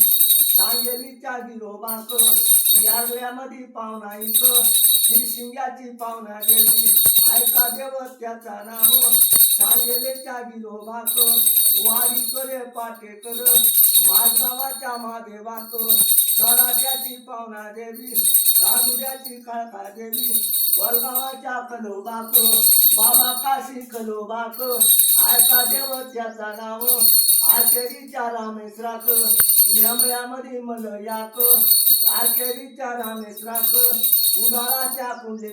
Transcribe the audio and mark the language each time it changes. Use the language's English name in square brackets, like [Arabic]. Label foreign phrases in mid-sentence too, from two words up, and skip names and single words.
[Konkani] सांगेलीच्या गिरोबाक यार्व्यामध्ये पावना इक शिरशिंग्याची पावना देवी ऐका देवत्याचा नाव सांगेलीच्या गिरोबाक वारी करे पाटेकर माळगावाच्या महादेवाक सराट्याची पावना देवी कारुड्याची काळका देवी वळगावाच्या कलोबाक बाबा काशी कलोबाक ऐका देवत्याचा नाव आखेरीच्या रामेश्वराक नेमळ्यामध्ये मलयाक आखेरीच्या रामेश्वराक उन्हाळ्याच्या कुंडे